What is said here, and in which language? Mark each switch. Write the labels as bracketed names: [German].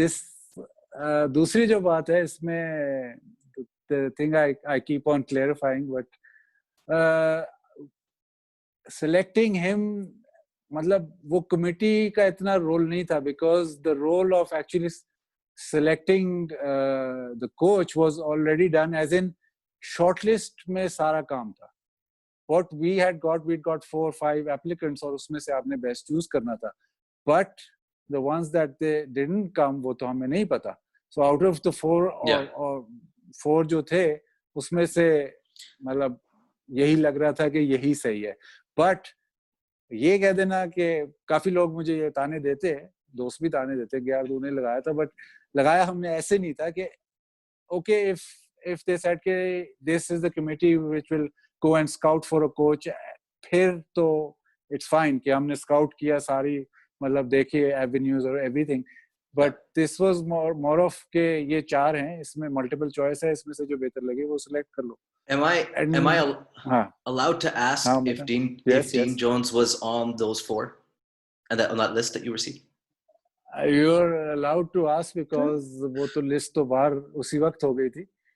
[Hindi] दूसरी जो बात है इसमें, [English] the thing I keep on clarifying, but selecting him, [Hindi] मतलब वो कमिटी का इतना रोल नहीं था, [English] because the role of actually selecting the coach was already done, as in shortlist में सारा काम था. What we'd got 4 or 5 applicants [Hindi] और उसमें से आपने best choose करना था, [English] but the ones that they didn't come [Hindi] वो तो हमें नहीं पता. [English] So out of the 4 or 4 [Hindi] जो थे उसमें से मतलब यही लग रहा था कि यही सही है. But ये कह देना कि काफी लोग मुझे ये ताने देते हैं, दोस्त भी ताने देते हैं कि यार तूने लगाया था, बट लगाया हमने ऐसे नहीं था कि okay, [English] if they said [Hindi] कि [English] this is the committee which will go and scout for a coach, [Hindi] फिर तो [English] it's fine [Hindi] कि हमने scout किया सारी, मतलब देखिए avenues और everything, but this was more of कि ये 4 हैं, इसमें multiple choice है, इसमें से जो बेहतर लगे वो select कर लो. [English] Am I allowed to ask if Dean Jones was on those 4 and on that list that you received? You're allowed to ask because [Hindi] वो तो list तो बाहर उसी वक्त हो गई थी.